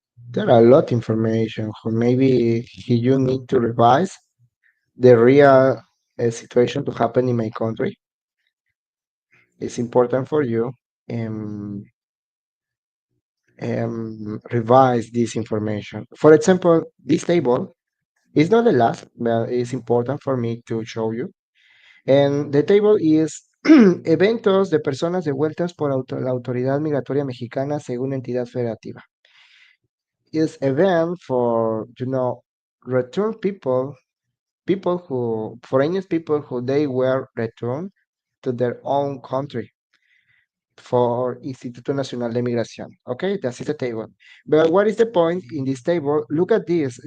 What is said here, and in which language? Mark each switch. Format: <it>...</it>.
<en>There are a lot of information. So maybe you need to revise the real situation to happen in my country. It's important for you and revise this information. For example, this table is not the last, but it's important for me to show you. And the table is</en> <es>eventos de personas devueltas por la autoridad migratoria mexicana según entidad federativa.</es> <en>Is event for return people who foreign people who they were returned to their own country for Instituto Nacional de Migración. Okay, that's the table. But what is the point in this table? Look at this.</en>